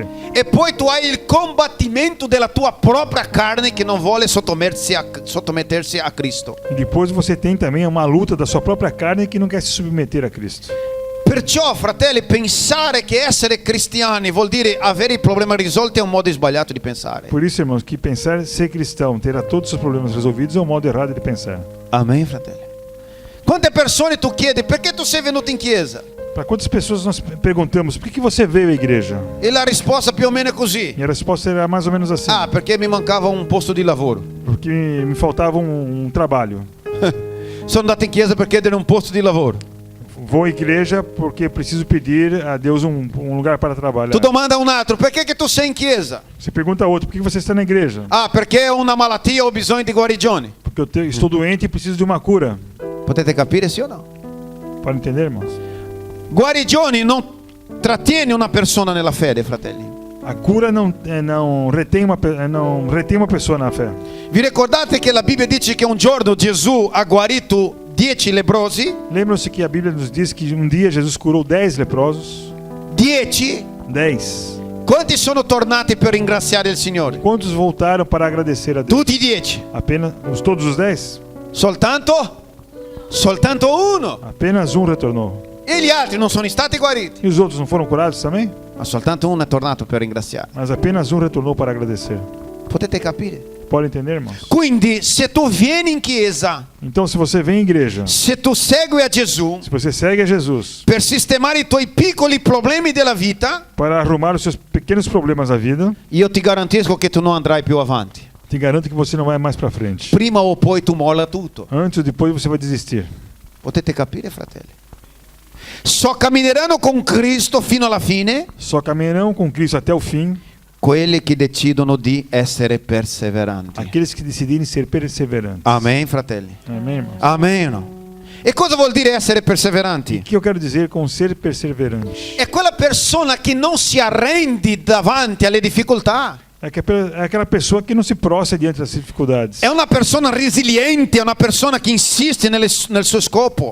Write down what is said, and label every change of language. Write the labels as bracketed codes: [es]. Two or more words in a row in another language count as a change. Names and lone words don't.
[it] E poi tu hai il combattimento della tua propria carne che non vuole sottomettersi a Cristo. [pt] E depois você tem também uma luta da sua própria carne que não quer se submeter a Cristo. [it] Perciò, fratelli, pensare che essere cristiani vuol dire avere i problemi risolti è un modo sbagliato di pensare. [pt] Por isso, irmãos, que pensar ser cristão, ter todos os seus problemas resolvidos é um modo errado de pensar. [it] Amen, fratelli. Quante persone tu chiedi perché tu sei venuto in chiesa? [pt] Para quantas pessoas nós perguntamos por que você veio à igreja? [it] E la risposta più o meno è così. [pt] E a resposta era mais ou menos assim: [it] Ah, perché mi mancava un posto di lavoro. [pt] porque me faltava trabalho. [it] Sono andato in chiesa per chiedere un posto di lavoro. [pt] Vou à igreja porque preciso pedir a Deus um lugar para trabalhar. [it] Tu domanda a un altro perché che tu sei in chiesa? [pt] Você pergunta a outro: por que você está na igreja? [it] Ah, perché ho una malattia o ho bisogno di guarigione. [pt] Porque estou doente e preciso de uma cura. [it] Potete capire sì o no? [pt] Para entender, irmãos? [it] Guarigioni non trattiene una persona nella fede, fratelli. [pt] A cura não retém uma pessoa na fé. [it] Vi ricordate che la Bibbia dice che un giorno Gesù ha guarito 10 leprosi? [pt] Lembram-se que a Bíblia nos diz que um dia Jesus curou 10 leprosos? [it] 10? [pt] 10. [it] Quanti sono tornati per ringraziare il Signore? [pt] Quantos voltaram para agradecer a Deus? [it] Tutti 10. [pt] Apenas todos os 10? [it] Soltanto uno. [pt] Apenas um retornou. [it] E gli altri non sono stati guariti. [pt] E os outros não foram curados também? [it] Ma soltanto uno è tornato per ringraziare. [pt] Mas apenas um retornou para agradecer. [it] Potete capire? [pt] Pode entender, irmãos? [it] Quindi se tu vieni in chiesa, [pt] Então, se você vem à igreja, [it] se tu segui a Gesù [pt] se você segue a Jesus [it] per sistemare i tuoi piccoli problemi della vita, [pt] para arrumar os seus pequenos problemas da vida, [it] io ti garantisco che tu non andrai più avanti. [pt] te garanto que você não vai mais para frente. [it] Prima o poi tu molla tutto. [pt] Antes ou depois você vai desistir. [it] Potete capire, fratelli? Cammineranno con Cristo fino alla fine [pt] Só caminharão com Cristo até o fim [it] quelli che decidono di essere perseveranti. [pt] aqueles que decidirem ser perseverantes. [it] Amen, fratelli. [pt] Amém, irmãos? [it] Amen o no? E cosa vuol dire essere [pt] O [it] perseveranti? [pt] que eu quero dizer com ser perseverante? [it] È quella persona che non si arrende davanti alle difficoltà. [pt] É aquela pessoa que não se prostra diante das dificuldades. [it] È una persona resiliente, è una persona che insiste nel suo scopo.